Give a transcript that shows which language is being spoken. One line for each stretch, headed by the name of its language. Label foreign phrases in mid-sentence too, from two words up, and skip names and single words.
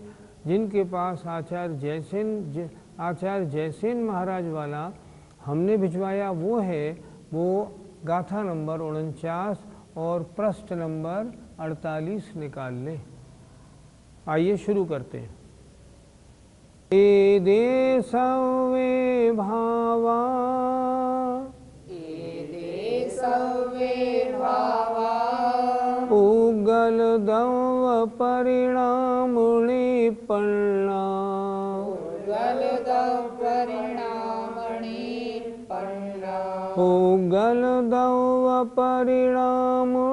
Hindi: जिनके पास आचार्य जयसेन महाराज वाला हमने भिजवाया वो है, वो गाथा नंबर 49 और पृष्ठ नंबर 48 निकाल लें। आइए शुरू करते हैं।
Prakrit languages: एदे सवे भावा, उगल दव परिणाम निपन्ना, उगल दव परिणाम